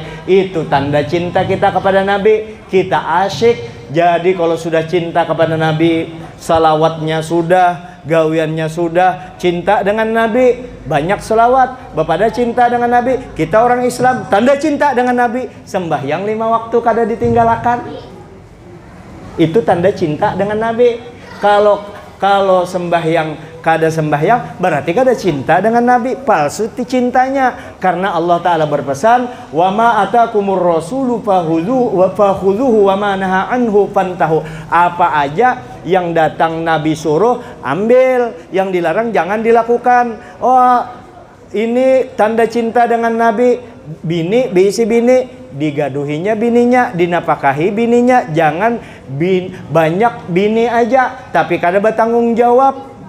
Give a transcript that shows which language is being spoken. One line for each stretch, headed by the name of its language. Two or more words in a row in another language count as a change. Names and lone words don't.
Banjar: Itu tanda cinta kita kepada Nabi. Kita asyik. Jadi kalau sudah cinta kepada Nabi, salawatnya sudah, gawiannya sudah, cinta dengan Nabi, banyak selawat. Bapada cinta dengan Nabi, kita orang Islam, tanda cinta dengan Nabi, sembahyang 5 waktu kada ditinggalkan. Itu tanda cinta dengan Nabi. Kalau sembahyang kada sembahyang, berarti kada cinta dengan Nabi, palsu cintanya. Karena Allah Ta'ala berpesan,
Arabic: وما آتاكم الرسول فخذوه وما نها عنه فانتهوا.
Banjar: Apa aja yang datang Nabi suruh, ambil. Yang dilarang jangan dilakukan. Oh, ini tanda cinta dengan Nabi. Bini, bisi bini, digaduhinya bininya, dinapakahi bininya. Jangan banyak bini aja, tapi kada bertanggung jawab.